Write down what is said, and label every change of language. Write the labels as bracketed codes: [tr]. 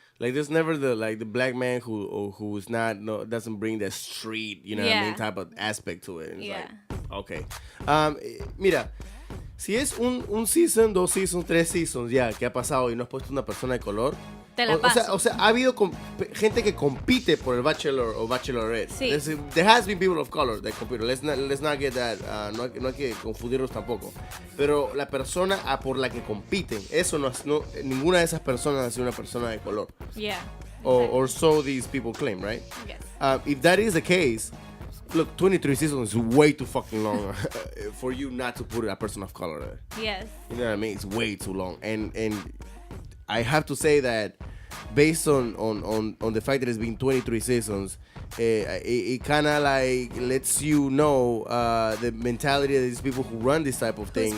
[en] Like there's never the black man who's doesn't bring that street, you know what I mean, type of aspect to it. And it's like, okay. [es] Mira, si es un season, 2 seasons, 3 seasons ya que ha pasado y no has puesto una persona de color, o sea, ha habido gente que compite por el Bachelor o Bachelorette. Sí. [en] There has been people of color that compete. Let's not get that. [es] No hay que confundirnos tampoco. Pero la persona por la que compiten, ninguna de esas personas ha sido una persona de color. [en] Yeah. Or so these people claim, right? Yes. If that is the case, look, 23 seasons is way too fucking long for you not to put a person of color there. Yes. You know what I mean? It's way too long. And I have to say that based on the fact that it's been 23 seasons, it kind of like lets you know the mentality of these people who run this type of things.